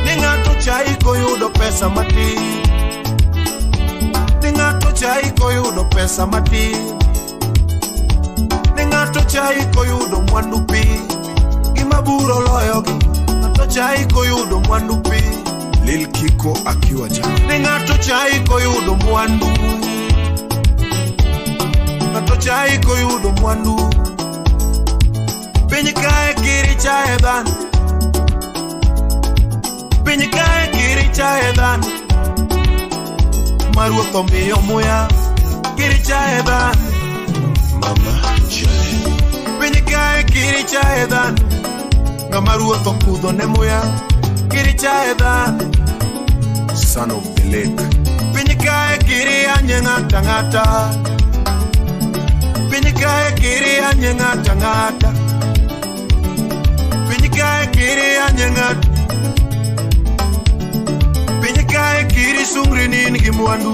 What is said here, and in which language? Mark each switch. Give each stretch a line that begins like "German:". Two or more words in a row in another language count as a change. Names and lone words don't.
Luo (Kenya and Tanzania): Ni ng'ato chai koyudo pesa matin Ni ng'ato chai koyudo pesa matin Ni ng'ato chai koyudo mwandu Gima buro loyogi Ng'ato chai koyudo mwandu
Swahili: Lil Kiko akiwa jana
Luo (Kenya and Tanzania): Ni ng'ato chai koyudo mwandu Ng'ato chai koyudo mwandu Piny kae kiri chae dhano Piny kae kiri chae dhano Maruoth omiyo muya kiri chae dhano Mama Jane Piny kae kiri chae dhano Ng'ama ruoth okudho ne muya kiri chae dhano Son of the Lake Piny kae kiri anye ng'ata ng'ata Piny kae kiri anye ng'ata ng'ata Piny kae kiri anye ng'ata Piny kae kiri sungri nin gi mwandu